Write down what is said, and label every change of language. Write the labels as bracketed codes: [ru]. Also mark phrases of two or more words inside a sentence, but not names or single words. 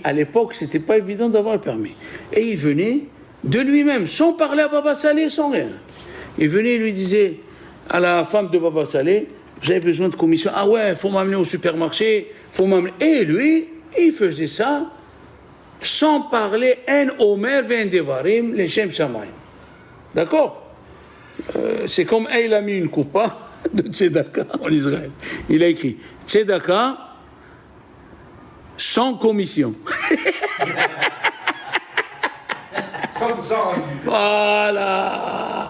[fr] À l'époque, c'était pas évident d'avoir le permis. Et il venait de lui-même, sans parler à Baba Saleh, sans rien. Il venait et lui disait à la femme de Baba Saleh, vous avez besoin de commission? Ah ouais, il faut m'amener au supermarché, faut m'amener. Et lui, il faisait ça sans parler un Omer ven [he] דברים לשם שמים. [fr] D'accord? C'est comme il a mis une coupa de Tzedaka en Israël. Il a écrit Tzedaka sans commission. 100% rendu. Voilà.